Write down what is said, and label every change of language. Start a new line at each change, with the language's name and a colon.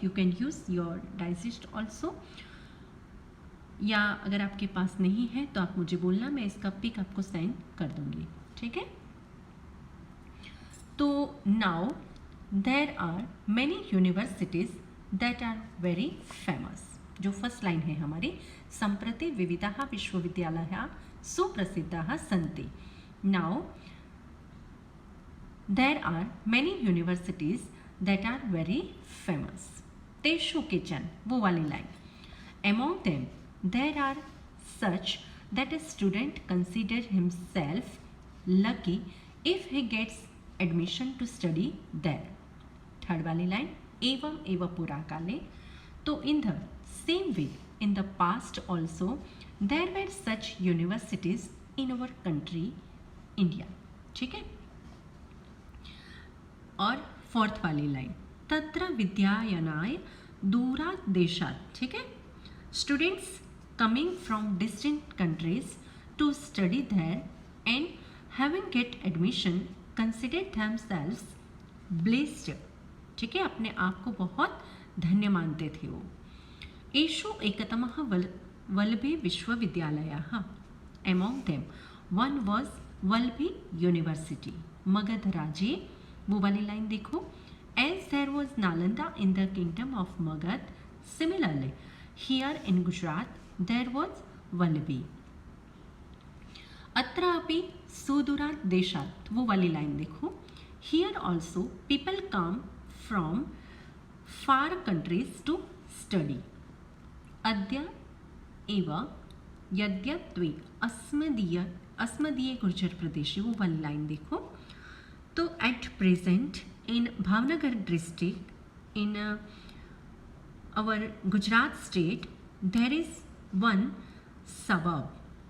English: you can use your digest also,
Hindi: या अगर आपके पास नहीं है तो आप मुझे बोलना, मैं इसका पिक आपको सेंड कर दूँगी। ठीक है, तो
English: Now there are many universities that are very famous.
Hindi: जो फर्स्ट लाइन है हमारी,
Sanskrit: सम्प्रति विविधाः विश्वविद्यालयाः सुप्रसिद्धाः सन्ति।
English: Now there are many universities that are very famous.
Sanskrit: तेषु केचन,
Hindi: वो वाली line,
English: among them there are such that a student consider himself lucky if he gets admission to study there.
Hindi: Third वाली लाइन,
Sanskrit: एवं एव पुरा काले,
English: तो in the same way in the past also there were such universities in our country India.
Hindi: ठीक है, और fourth वाली लाइन,
Sanskrit: तत्र विद्यायनाय दूरात् देशात्।
Hindi: ठीक है,
English: Students coming from distant countries to study there and having get admission consider themselves blessed.
Hindi: ठीक है, अपने आप को बहुत धन्य मानते थे वो।
Sanskrit: एषु एकतमः वल्लभी विश्वविद्यालयः,
English: among them one was Vallabhi university,
Sanskrit: Magadh राज्ये।
Hindi: वो वाली लाइन देखो,
English: as there was Nalanda in the kingdom of Magad, similarly here in Gujarat there was Vallabhi.
Sanskrit: अत्र अपि सुदूरात् देशात्,
Hindi: वो वाली लाइन देखो,
English: here also people come from far countries to study।
Sanskrit: अद्य एव यद्यत्वे अस्मदीय गुर्जर प्रदेशे,
Hindi: वो वाली लाइन देखो, तो
English: At present in Bhavnagar district in our Gujarat state there is one सबब।